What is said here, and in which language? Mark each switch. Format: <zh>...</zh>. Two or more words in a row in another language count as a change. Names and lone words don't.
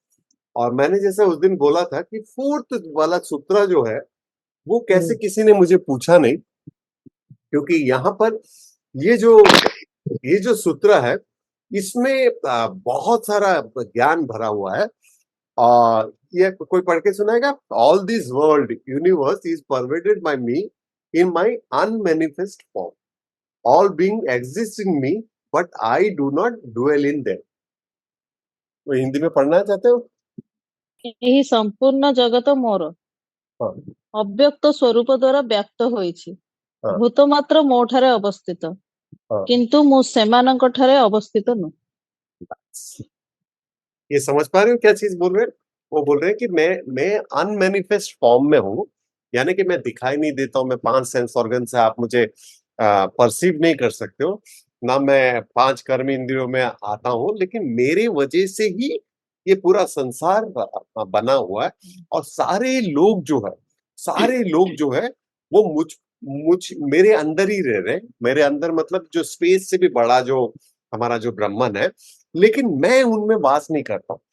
<hi>और मैंने जैसे उस दिन बोला था कि 4th वाला सूत्र जो है वो कैसे किसी ने मुझे पूछा नहीं, क्योंकि यहाँ पर ये जो सूत्र है इसमें बहुत सारा ज्ञान भरा हुआ है। और ये कोई पढ़ के सुनाएगा?</hi> <en>All this world universe is pervaded by me in my unmanifest form, all being exist in me but I do not dwell in them.</en> <hi>तो हिंदी में पढ़ना चाहते हो?</hi> <or>ଏହି ସମ୍ପୂର୍ଣ୍ଣ ଜଗତ ମୋର</or> <hi>हाँ,</hi> <or>ଅବ୍ୟକ୍ତ ସ୍ୱରୂପ ଦ୍ୱାରା ବ୍ୟକ୍ତ ହୋଇଛି।</or> <hi>हाँ,</hi> <or>ଭୂତ ମାତ୍ର ମୋ ଠାରେ ଅବସ୍ଥିତ,</or> <hi>हाँ।</hi> <or>କିନ୍ତୁ ମୁଁ ସେମାନଙ୍କ ଠାରେ ଅବସ୍ଥିତ ନୁହେଁ।</or> <hi>ये समझ पा रहे हो क्या चीज बोल रहे हैं? वो बोल रहे हैं कि मैं</hi> <en>unmanifest form</en> <hi>में हूँ, यानी कि मैं दिखाई नहीं देता हूँ, मैं 5</hi> <en>sense organ</en> <hi>से आप मुझे परसीव नहीं कर सकते हो, ना मैं 5 कर्म इंद्रियों में आता हूँ, लेकिन मेरे वजह से ही ये पूरा संसार बना हुआ है और सारे लोग जो है वो मुझ मेरे अंदर ही रह रहे हैं, मेरे अंदर मतलब जो स्पेस से भी बड़ा जो हमारा जो ब्रह्मन है, लेकिन मैं उनमें वास नहीं करता हूँ।</hi>